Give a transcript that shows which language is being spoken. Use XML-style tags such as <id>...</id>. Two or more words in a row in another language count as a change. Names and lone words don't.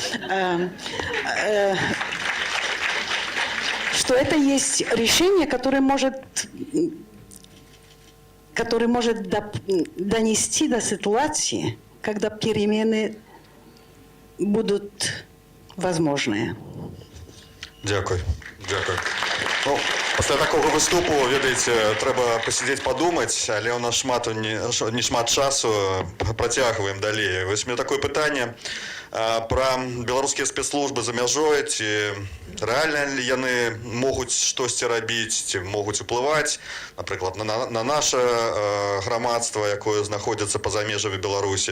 <ru>Что это есть решение, которое может донести до ситуации, когда перемены будут возможны.</ru> <uk>Дякую. Дякую. Ну, після такого виступу,</uk> <be>ведаеце, треба посидіць падумаць, але ў нас не шмат часу, працягваем далей. Вось</be> <ru>у меня такое</ru> <be>пытанне пра беларускія спецслужбы за мяжой, ці рэальна ли яны могуць штосьці рабіць, ці могуць уплываць, напрыклад, на наше грамадства, якое знаходзіцца па-за межамі Беларусі.</be>